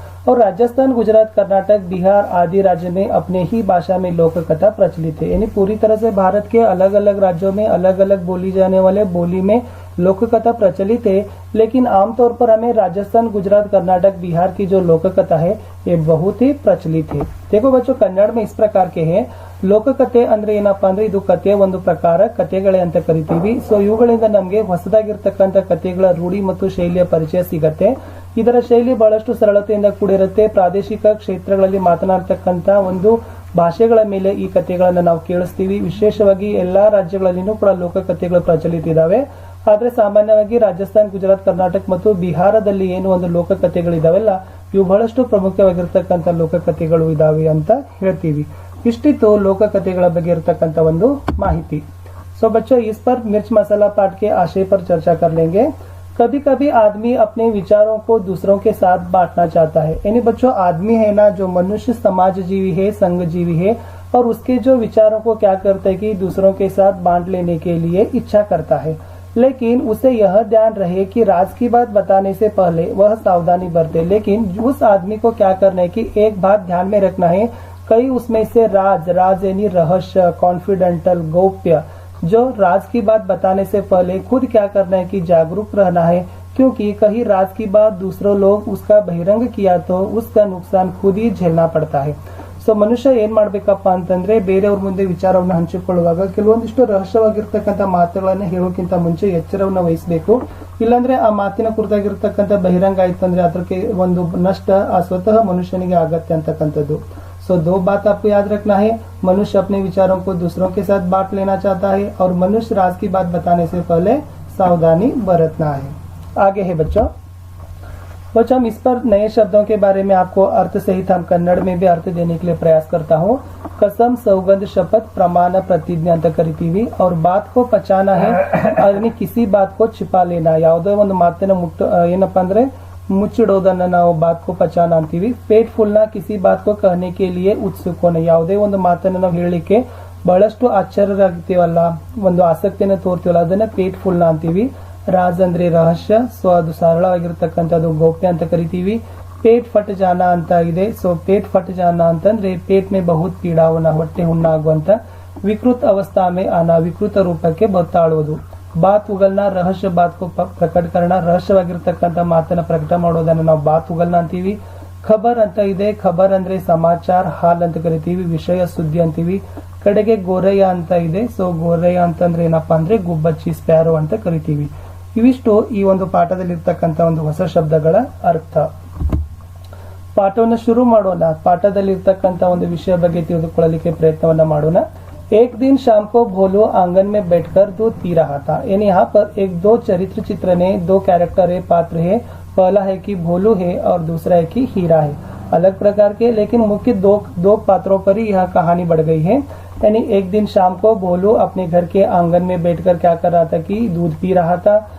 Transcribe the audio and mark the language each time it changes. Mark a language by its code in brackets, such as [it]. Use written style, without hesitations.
[hi] और राजस्थान, गुजरात, कर्नाटक, बिहार आदि राज्य में अपने ही भाषा में लोक कथा प्रचलित है। यानी पूरी तरह से भारत के अलग अलग राज्यों में अलग अलग बोली जाने वाले बोली में लोक कथा प्रचलित है, लेकिन आमतौर पर हमें राजस्थान, गुजरात, कर्नाटक, बिहार की जो लोक कथा है ये बहुत ही प्रचलित है। देखो बच्चों, कन्नड़ में इस प्रकार के हैं। [kn] ಲೋಕಕಥೆ ಅಂದ್ರೆ ಏನಪ್ಪಾ ಅಂದ್ರೆ ಇದು ಕಥೆಯ ಒಂದು ಪ್ರಕಾರ, ಕಥೆಗಳೇ ಅಂತ ಕರಿತೀವಿ। ಸೊ ಇವುಗಳಿಂದ ನಮಗೆ ಹೊಸದಾಗಿರ್ತಕ್ಕಂಥ ಕಥೆಗಳ ರೂಢಿ ಮತ್ತು ಶೈಲಿಯ ಪರಿಚಯ ಸಿಗತ್ತೆ। ಇದರ ಶೈಲಿ ಬಹಳಷ್ಟು ಸರಳತೆಯಿಂದ ಕೂಡಿರುತ್ತೆ। ಪ್ರಾದೇಶಿಕ ಕ್ಷೇತ್ರಗಳಲ್ಲಿ ಮಾತನಾಡ್ತಕ್ಕಂಥ ಒಂದು ಭಾಷೆಗಳ ಮೇಲೆ ಈ ಕಥೆಗಳನ್ನ ನಾವು ಕೇಳಿಸ್ತೀವಿ। ವಿಶೇಷವಾಗಿ ಎಲ್ಲಾ ರಾಜ್ಯಗಳಲ್ಲಿನೂ ಕೂಡ ಲೋಕಕಥೆಗಳು ಪ್ರಚಲಿತ ಇದಾವೆ। ಆದ್ರೆ ಸಾಮಾನ್ಯವಾಗಿ ರಾಜಸ್ಥಾನ್, ಗುಜರಾತ್, ಕರ್ನಾಟಕ ಮತ್ತು ಬಿಹಾರದಲ್ಲಿ ಏನು ಒಂದು ಲೋಕಕಥೆಗಳಿದಾವೆಲ್ಲ ಇವು ಬಹಳಷ್ಟು ಪ್ರಮುಖವಾಗಿರ್ತಕ್ಕಂಥ ಲೋಕಕಥೆಗಳು ಇದಾವೆ ಅಂತ ಹೇಳ್ತೀವಿ। ಇಷ್ಟಿತ್ತು ಲೋಕಕಥೆಗಳ ಬಗ್ಗೆ ಇರತಕ್ಕಂತ ಒಂದು ಮಾಹಿತಿ। [hi] सो बच्चों, इस पर मिर्च मसाला पाठ के आशय पर चर्चा कर लेंगे। कभी कभी आदमी अपने विचारों को दूसरों के साथ बांटना चाहता है। यानी बच्चों, आदमी है ना, जो मनुष्य समाज जीवी है, संघ जीवी है, और उसके जो विचारों को क्या करता है कि दूसरों के साथ बांट लेने के लिए इच्छा करता है। लेकिन उसे यह ध्यान रहे कि राज की बात बताने से पहले वह सावधानी बरते। लेकिन उस आदमी को क्या करना है कि एक बात ध्यान में रखना है, कई उसमें से राज यानी रहस्य, कॉन्फिडेंटल, गोप्य, जो राज की बात बताने से पहले खुद क्या करना है कि जागरूक रहना है, क्योंकि कहीं राज की बात दूसरों लोग उसका बहिರಂಗ किया तो उसका नुकसान खुद ही झेलना पड़ता है। [kn] ಸೊ ಮನುಷ್ಯ ಏನ್ ಮಾಡ್ಬೇಕಪ್ಪ ಅಂತಂದ್ರೆ, ಬೇರೆಯವ್ರ ಮುಂದೆ ವಿಚಾರವನ್ನ ಹಂಚಿಕೊಳ್ಳುವಾಗ ಕೆಲವೊಂದಿಷ್ಟು ರಹಸ್ಯವಾಗಿರ್ತಕ್ಕಂಥ ಮಾತುಗಳನ್ನ ಹೇಳೋಕ್ಕಿಂತ ಮುಂಚೆ ಎಚ್ಚರವನ್ನ ವಹಿಸಬೇಕು। ಇಲ್ಲಾಂದ್ರೆ ಆ ಮಾತಿನ ಕುರಿತಾಗಿರ್ತಕ್ಕಂಥ ಬಹಿರಂಗ ಆಯ್ತು ಅಂದ್ರೆ ಅದಕ್ಕೆ ಒಂದು ನಷ್ಟ ಆ ಸ್ವತಃ ಮನುಷ್ಯನಿಗೆ ಆಗತ್ತೆ ಅಂತಕ್ಕಂಥದ್ದು। [hi] तो दो बात आपको याद रखना है, मनुष्य अपने विचारों को दूसरों के साथ बांट लेना चाहता है और मनुष्य राज की बात बताने से पहले सावधानी बरतना है। आगे है बच्चों, हम इस पर नए शब्दों के बारे में आपको अर्थ सहित हम कन्नड़ में भी अर्थ देने के लिए प्रयास करता हूँ। कसम, सौगंध, शपथ, प्रमाण, प्रतिज्ञा [kn] ಅಂತ ಕರಿತೀವಿ। [hi] और बात को पचाना है, यानी किसी बात को छिपा लेना। [kn] ಯಾವುದೋ ಒಂದು ಮಾತನ್ನ ಏನಪ್ಪಾ ಅಂದ್ರೆ ಮುಚ್ಚಿಡೋದನ್ನ ನಾವು [hi] ಬಾತ್ ಕೋ ಪಚಾನ [kn] ಅಂತೀವಿ। [hi] ಪೇಟ್ ಫುಲ್ನ, ಕಿಸಿ ಬಾತ್ ಕೋ ಕಹನೆ ಕೆ ಲಿಯೆ ಉತ್ಸುಕ ಹೋನೆ। [kn] ಯಾವುದೇ ಒಂದು ಮಾತನ್ನ ನಾವು ಹೇಳಲಿಕ್ಕೆ ಬಹಳಷ್ಟು ಆಶ್ಚರ್ಯರಾಗ್ತೀವಲ್ಲ, ಒಂದು ಆಸಕ್ತಿಯನ್ನು ತೋರ್ತೀವಲ್ಲ, ಅದನ್ನ ಪೇಟ್ ಫುಲ್ನ ಅಂತೀವಿ। ರಾಜ್ ಅಂದ್ರೆ ರಹಸ್ಯ, ಸೊ ಅದು ಸರಳವಾಗಿರ್ತಕ್ಕಂಥದ್ದು ಗೋಪ್ಯ ಅಂತ ಕರಿತೀವಿ। ಪೇಟ್ ಫಟ್ ಜಾನ ಅಂತ ಇದೆ। ಸೊ ಪೇಟ್ ಫಟ್ ಜಾನ ಅಂತಂದ್ರೆ [hi] ಪೇಟ್ ಮೇ ಬಹುತ್ ಪೀಡಾ ಹೋನ, [kn] ಹೊಟ್ಟೆ ಹುಣ್ಣಾಗುವಂತ, [hi] ವಿಕೃತ ಅವಸ್ಥಾ ಮೇ ಆನ, [kn] ವಿಕೃತ ರೂಪಕ್ಕೆ ಬತ್ತಾಳುವುದು। ಬಾತ್ ಉಗಲ್ನ, [hi] ರಹಸ್ಯ ಬಾತ್ ಕೋ ಪ್ರಕಟ ಕರಣ, [kn] ರಹಸ್ಯವಾಗಿರ್ತಕ್ಕಂಥ ಮಾತನ್ನ ಪ್ರಕಟ ಮಾಡೋದನ್ನ ನಾವು ಬಾತ್ ಉಗಲ್ನ ಅಂತೀವಿ। ಖಬರ್ ಅಂತ ಇದೆ, ಖಬರ್ ಅಂದ್ರೆ ಸಮಾಚಾರ, ಹಾಲ್ ಅಂತ ಕರಿತೀವಿ, ವಿಷಯ, ಸುದ್ದಿ ಅಂತೀವಿ। ಕಡೆಗೆ ಗೋರಯ್ಯ ಅಂತ ಇದೆ। ಸೊ ಗೋರಯ್ಯ ಅಂತಂದ್ರೆ ಏನಪ್ಪಾ ಅಂದ್ರೆ ಗುಬ್ಬಚ್ಚಿ, ಸ್ಪ್ಯಾರೋ ಅಂತ ಕರಿತೀವಿ। ಇವಿಷ್ಟು ಈ ಒಂದು ಪಾಠದಲ್ಲಿರ್ತಕ್ಕಂಥ ಒಂದು ಹೊಸ ಶಬ್ದಗಳ ಅರ್ಥ। ಪಾಠವನ್ನು ಶುರು ಮಾಡೋಣ। ಪಾಠದಲ್ಲಿರ್ತಕ್ಕಂಥ ಒಂದು ವಿಷಯ ಬಗ್ಗೆ ತಿಳಿದುಕೊಳ್ಳಲಿಕ್ಕೆ ಪ್ರಯತ್ನವನ್ನ ಮಾಡೋಣ। [hi] एक दिन शाम को भोलू आंगन में बैठकर दूध पी रहा था। यानी यहाँ पर एक दो चरित्र चित्र ने, दो कैरेक्टर है, पात्र है। पहला है कि भोलू है और दूसरा है कि हीरा है। अलग प्रकार के लेकिन मुख्य दो पात्रों पर ही यह कहानी बढ़ गई है। यानी एक दिन शाम को भोलू अपने घर के आंगन में बैठकर क्या कर रहा था कि दूध पी रहा था।